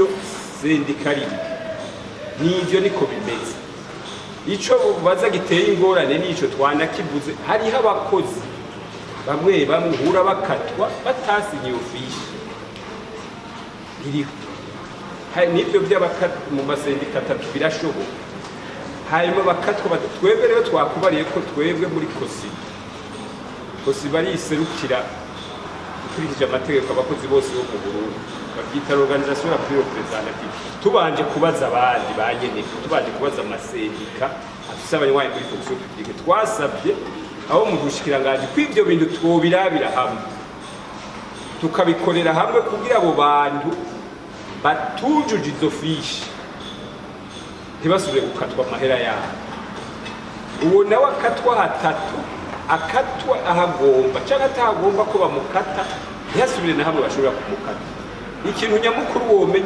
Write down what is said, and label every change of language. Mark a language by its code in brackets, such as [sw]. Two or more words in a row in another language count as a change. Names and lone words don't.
[rn] sendika rimwe n'ibyo niko bimeze ico baza giteye ingorane n'ico twanakivuze hariho abakozi bamwe uhura bakatwa batasinye iyo fishi iriho n'ibyo by'abakatwa mu masendika atatu birashoboka hanyuma bakatwa twebwe rero twakubariye ko twebwe muri kosi bariserukira ukurikije amategeko abakozi bose bo mu Burundi babyita [fr] organisation la plus représentative [rn] tubanje kubaza abandi banyene tubanje kubaza amasendika afise abanywanyi muri [fr] fonction publique [rn] twasabye aho mu gushikiranganje kw'ivyo bintu twobirabira hamwe tukabikorera hamwe kugira abo bantu batujuje izo fishi ntibasubire gukatwa amahera yabo uwo nawe akatwa hatatu akatwa ahagomba cyangwa atahagomba ko bamukata ntihasubire na hamwe bashobora kumukata ikintu nyamukuru womenye